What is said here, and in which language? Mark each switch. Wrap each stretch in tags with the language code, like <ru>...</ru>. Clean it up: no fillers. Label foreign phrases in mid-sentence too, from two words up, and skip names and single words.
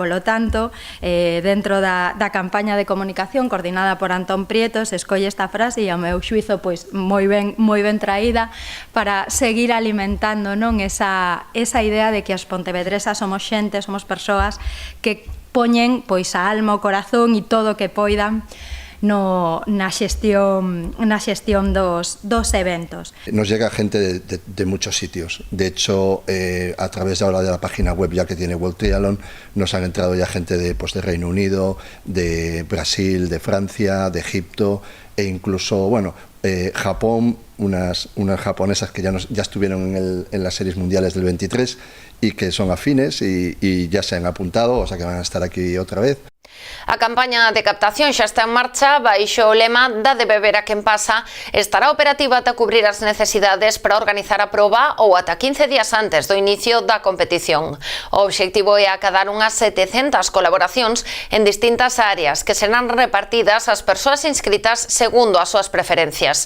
<gl>Polo tanto, dentro da campaña de comunicación coordinada por Antón Prieto, se escolle esta frase e ao meu xuizo pois moi ben traída para seguir alimentando non esa idea de que os pontevedresas somos xente, somos persoas que poñen pois a alma, o corazón e todo o que poidan na xestión dos eventos.</gl> <es>Nos llega gente de muchos sitios. De hecho, a través ahora de la página web ya que tiene World Triathlon, nos han entrado ya gente de Reino Unido, de Brasil, de Francia, de Egipto e incluso, Japón, unas japonesas que ya estuvieron en las series mundiales del 23 y que son afines y ya se han apuntado, o sea que van a estar aquí otra vez.</es> <gl>A campaña de captación xa está en marcha, baixo o lema "Dá de beber a quen pasa", estará operativa ata cubrir as necesidades para organizar a proba ou ata 15 días antes do inicio da competición. O obxectivo é acadar unhas 700 colaboracións en distintas áreas que serán repartidas ás persoas inscritas segundo as súas preferencias.</gl>